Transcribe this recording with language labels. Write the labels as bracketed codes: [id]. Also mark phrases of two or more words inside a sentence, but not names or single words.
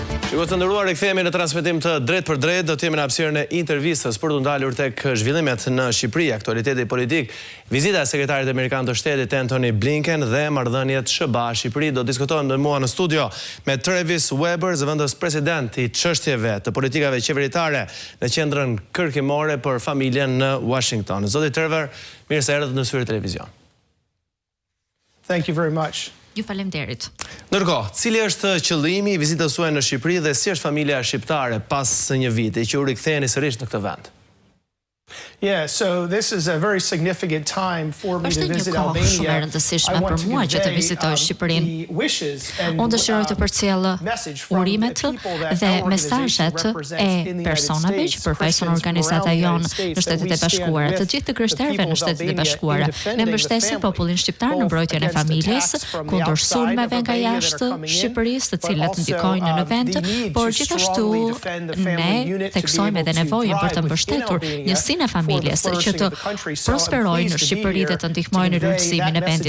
[sq] Shiko të ndëruar, rikthehemi në transmetim të drejt për drejt, do të jemi në hapësirën e intervistës për të ndalur tek zhvillimet në Shqipëri, aktualiteti politik, vizita e sekretarit amerikan të shtetit Antony Blinken dhe marrëdhëniet SBA-Shqipëri. Do të diskutojmë me mua në studio me Travis Weber, zëvendës president i Çështjeve të Politikave Qeveritare në Qendrën Kërkimore për Familjen në Washington. Zoti Trevor, mirë se erdhët në Syri Televizion. [en] Thank you very much. [sq] Ju faleminderit. Ndërkohë, cili është qëllimi i vizitës suaj në Shqipëri dhe si është familja shqiptare pas një viti që u riktheheni sërish në këtë vend? [en] Yeah, so this is a very significant time for me to visit Albania. [sq] Është një kohë shumë e rëndësishme për mua që të vizitoj Shqipërinë. Unë dëshiroj të përcjell urimet dhe mesazhet e personave që përfaqësojnë organizata jonë në Shtetet e Bashkuara, të gjithë të krishterëve në Shtetet e Bashkuara. Ne mbështesim popullin shqiptar në mbrojtjen e familjes kundër sulmeve nga jashtë Shqipërisë, të cilat ndikojnë në vend, por gjithashtu ne theksojmë edhe nevojën për të mbështetur njësinë e familjes që të prosperojnë në Shqipëri dhe të ndihmojnë në rrugësimin e vendit.